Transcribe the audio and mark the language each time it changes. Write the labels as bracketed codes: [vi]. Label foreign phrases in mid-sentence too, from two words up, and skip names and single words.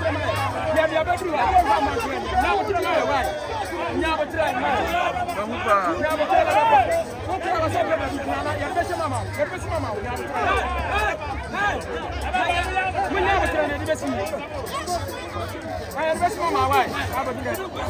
[en] Never tell me. Never tell me why. Never tell me. Never tell me. What tell us about your best mama? Your best mama. We never tell you the best mama. I am best mama. Why? How about you?